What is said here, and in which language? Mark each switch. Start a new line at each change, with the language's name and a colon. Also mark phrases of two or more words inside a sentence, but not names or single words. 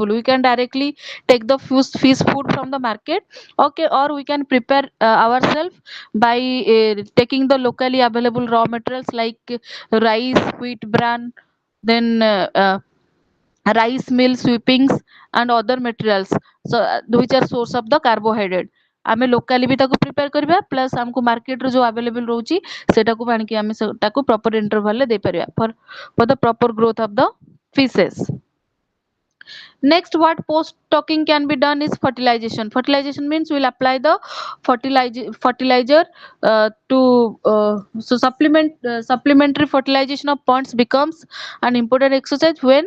English: We can directly take the fish food from the market, okay, or we can prepare ourselves by taking the locally available raw materials like rice, wheat bran, then rice mill sweepings and other materials, so which are source of the carbohydrate.
Odia: ଆମେ locally ବି ତାକୁ prepare କରିବା, plus ଆମକୁ market ରେ ଯୋଉ available ରହୁଛି ସେଟାକୁ ଆଣିକି ଆମେ ତାକୁ
English: proper interval
Odia: ରେ ଦେଇପାରିବା
English: for the proper growth of the fishes. Next, what post stocking can be done is fertilization. Fertilization means we'll apply the fertilizer to so supplementary fertilization of ponds becomes an important exercise when